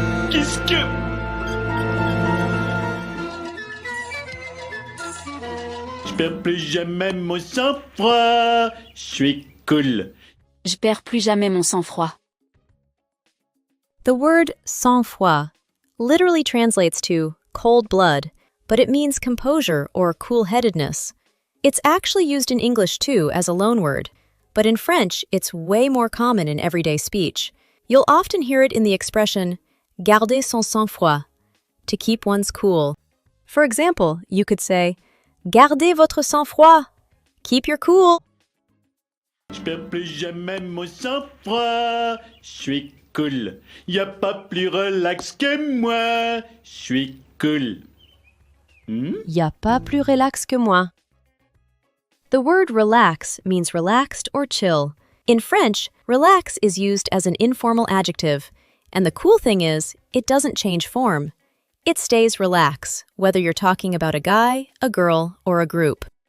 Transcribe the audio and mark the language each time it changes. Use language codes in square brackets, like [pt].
[fr] Qu'est-ce que... Je perds plus jamais mon sang-froid, je suis cool. Je perds plus jamais mon sang-froid. [en] The word sang-froid literally translates to cold blood, but it means composure or cool-headedness. It's actually used in English too as a loan word, but in French it's way more common in everyday speech. You'll often hear it in the expression [fr] garder son sang-froid, [en] to keep one's cool. For example, you could say, [fr] gardez votre sang-froid, [en] keep your cool. [fr] Je perds plus jamais mon sang-froid, je suis cool. Y a pas plus relax que moi, je suis cool. Y a pas plus relax que moi. [en] The word relax means relaxed or chill. In French, relax is used as an informal adjective, and the cool thing is, it doesn't change form. It stays relax, whether you're talking about a guy, a girl, or a group.